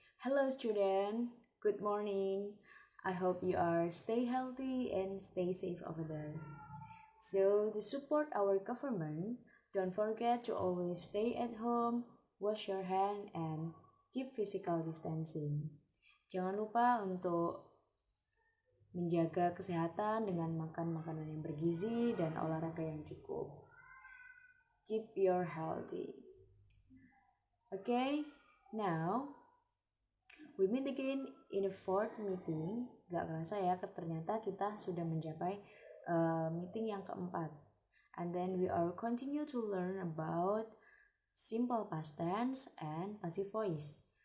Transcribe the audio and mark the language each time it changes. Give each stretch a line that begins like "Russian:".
English: Hello student, good morning. I hope you are stay healthy and stay safe over there. So to support our government, don't forget to always stay at home, wash your hand and keep physical distancing.
Indonesian: Jangan lupa untuk menjaga kesehatan dengan makan makanan yang bergizi dan olahraga yang cukup.
English: Keep your healthy. Okay, now we meet again in the fourth meeting.
Indonesian: Gak kerasa ya, ternyata kita sudah mencapai meeting yang keempat.
English: And then we are continue to learn about simple past tense and passive voice.